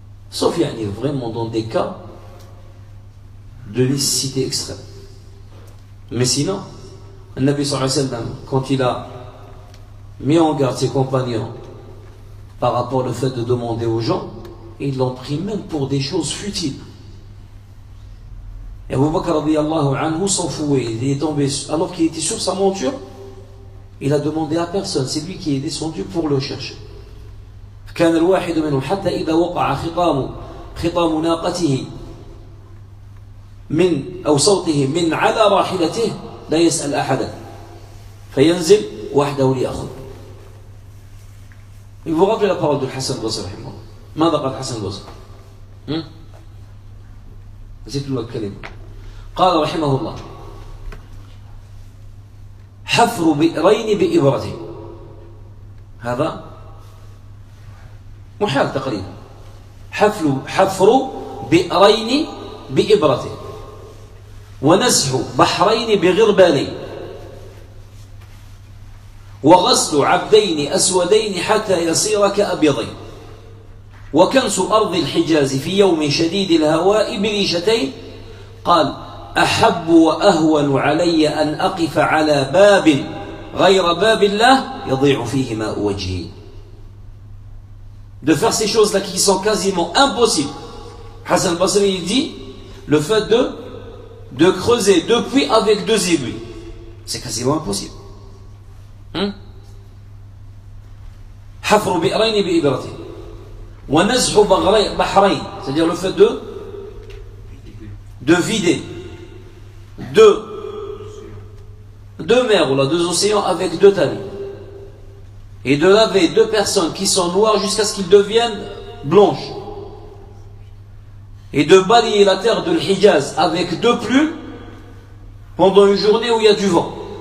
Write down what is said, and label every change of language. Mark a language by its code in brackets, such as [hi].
[fr] sauf يعني vraiment dans des cas de nécessité extrême mais sinon le Nabi صلى الله عليه وسلم quand il a mis en garde ses compagnons par rapport au fait de demander aux gens ils l'ont pris même pour des choses futiles. Et Abu Bakr radiyallahu anhu s'en fouait, il est tombé alors qu'il était sur sa monture, il a demandé à personne, c'est lui qui est descendu pour le chercher. [ar] كان الواحد منهم حتى إذا وقع خطام ناقته من أو صوته من على راحلته لا يسأل أحدا فينزل وحده ليأخذ. [fr] Il vous rappelle la parole de Hassan Basri. [ar] ماذا قال حسن البصري؟ نسيت الكلمة. قال رحمه الله: حفر بئرين بإبرة. هذا محال تقريبا. حفر بئرين بإبرة ونزح بحرين بغربال وغسل عبدين أسودين حتى يصير كأبيضين وكنس أرض الحجاز في يوم شديد الهواء بريشتين. قال: أحب وأهون علي أن أقف على باب غير باب الله يضيع فيه ماء وجهي. [fr] De faire ces choses là qui sont quasiment impossibles. Hassan Basri dit le fait de creuser deux puits avec deux aiguilles, c'est quasiment impossible. [ar] حفر بئرين بإبرته ونزح بحرين, [fr] c'est-à-dire le fait de vider deux mers ou là, deux océans avec deux talis et de laver deux personnes qui sont noires jusqu'à ce qu'ils deviennent blanches et de balayer la terre de l'Hijaz avec deux plumes pendant une journée où il y a du vent.